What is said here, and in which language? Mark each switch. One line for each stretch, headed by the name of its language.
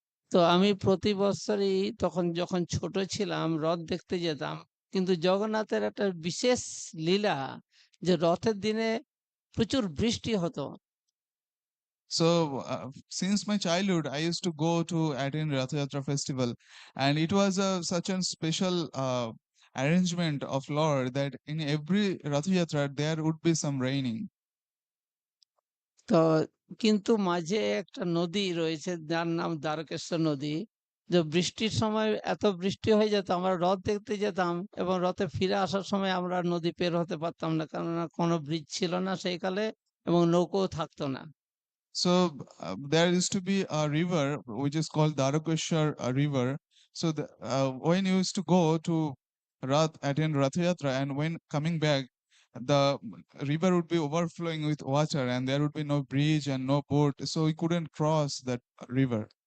Bangla: তো আমি প্রতি বছরই তখন যখন ছোট ছিলাম রথ দেখতে যেতাম। কিন্তু জগন্নাথের একটা বিশেষ লীলা যে রথের দিনে প্রচুর বৃষ্টি হতো।
English: So since my childhood, I used to go to attend Rath Yatra festival, and it was such a special arrangement of Lord that in every Rath Yatra there would be some raining.
Bangla: তো কিন্তু মাঝে একটা নদী রয়েছে যার নাম দ্বারকেশ্বর নদী। যে বৃষ্টির সময় এত বৃষ্টি হয়ে যেত, আমরা রথ দেখতে যেতাম এবং রথে ফিরে আসার সময় আমরা নদী পের হতে পারতাম না, কেননা কোনো ব্রিজ ছিল না সেই কালে এবং নৌকোও থাকতো না।
English: So there used to be a river which is called Darakeshwar River. So when you used to go to attend Rath Yatra, and when coming back, the river would be overflowing with water, and there would be no bridge and no boat, so we couldn't cross that river.